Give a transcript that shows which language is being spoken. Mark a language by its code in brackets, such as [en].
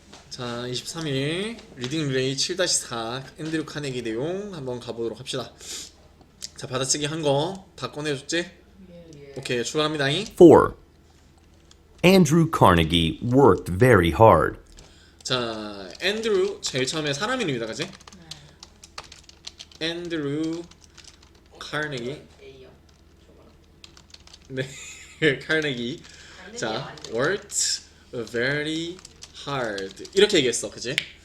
[ko] 자, 23일 리딩 릴레이 7-4 앤드류 카네기 내용 한번 가보도록 합시다. 자, 받아쓰기 한 거 다 꺼내줬지? 오케이, 출발합니다. 4. [en] Andrew Carnegie worked very hard. [ko] 자, 앤드류 제일 처음에 사람 이름이다, 그지? 앤드류 카네기. 네, 카네기. 자, worked very hard 이렇게 얘기했어, 그지?